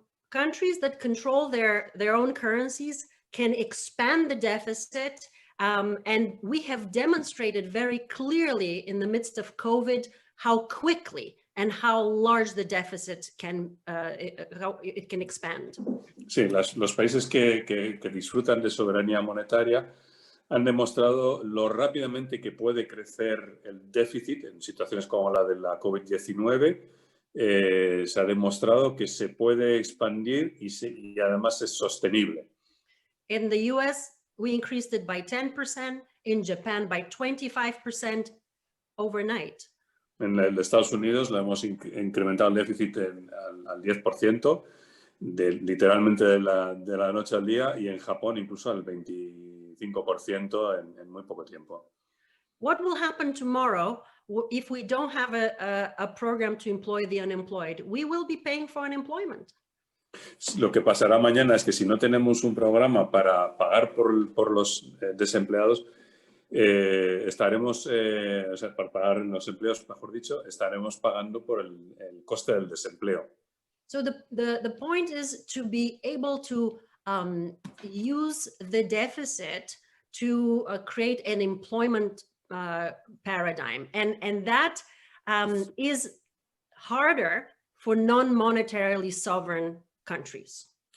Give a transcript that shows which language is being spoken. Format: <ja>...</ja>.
<en>Countries that control their own currencies can expand the deficit. And we have demonstrated very clearly in the midst of COVID how quickly and how large the deficit can expand.</en> <es>Sí, los países que disfrutan de soberanía monetaria han demostrado lo rápidamente que puede crecer el déficit en situaciones como la de la COVID-19. Se ha demostrado que se puede expandir y además es sostenible.</es> <en>In the US, we increased it by 10%, in Japan by 25% overnight.</en> <es>En Estados Unidos lo hemos incrementado el déficit al 10%, literalmente de la noche al día, y en Japón incluso al 25% en muy poco tiempo.</es> <en>what will happen tomorrow if we don't have a program to employ the unemployed? We will be paying for unemployment.</en> <es>Lo que pasará mañana es que si no tenemos un programa para pagar por los desempleados, estaremos, o sea, para pagar los empleos, mejor dicho, estaremos pagando por el coste del desempleo.</es> <en>So the point is to be able to use the deficit to create an employment paradigm. And that is harder for non-monetarily sovereign countries.</en>